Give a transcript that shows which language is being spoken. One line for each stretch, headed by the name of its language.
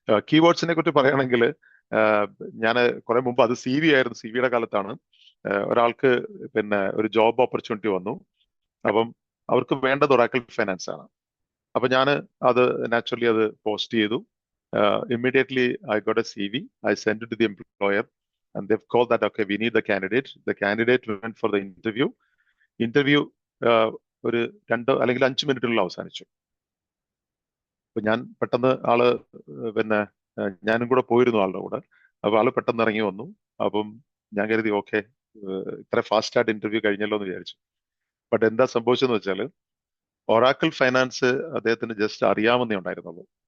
Malayalam: കീവേഡ്സിനെ കുറിച്ച് പറയുകയാണെങ്കിൽ ഞാൻ കുറെ മുമ്പ്, അത് CV ആയിരുന്നു, CV കാലത്താണ് ഒരാൾക്ക് പിന്നെ ഒരു ജോബ് ഓപ്പർച്യൂണിറ്റി വന്നു. അപ്പം അവർക്ക് വേണ്ടത് ഒറാക്കിൾ ഫൈനാൻസ് ആണ്. അപ്പൊ ഞാൻ അത് നാച്ചുറലി അത് പോസ്റ്റ് ചെയ്തു.
English: Immediately I got a CV. I sent it to the employer and they've called that okay, we need the candidate. The candidate went for the interview.
Malayalam: ഒരു 2 അല്ലെങ്കിൽ 5 മിനിറ്റിനുള്ളിൽ അവസാനിച്ചു. അപ്പൊ ഞാൻ പെട്ടെന്ന് പിന്നെ ഞാനും കൂടെ പോയിരുന്നു ആളുടെ കൂടെ. അപ്പൊ ആള് പെട്ടെന്ന് ഇറങ്ങി വന്നു. അപ്പം ഞാൻ കരുതി ഓക്കെ, ഇത്ര ഫാസ്റ്റ് ആയിട്ട് ഇന്റർവ്യൂ കഴിഞ്ഞല്ലോ എന്ന് വിചാരിച്ചു. ബട്ട് എന്താ സംഭവിച്ചെന്ന് വെച്ചാൽ ഒറാക്കിൾ ഫൈനാൻസ് അദ്ദേഹത്തിന് ജസ്റ്റ് അറിയാമെന്നേ ഉണ്ടായിരുന്നുള്ളൂ.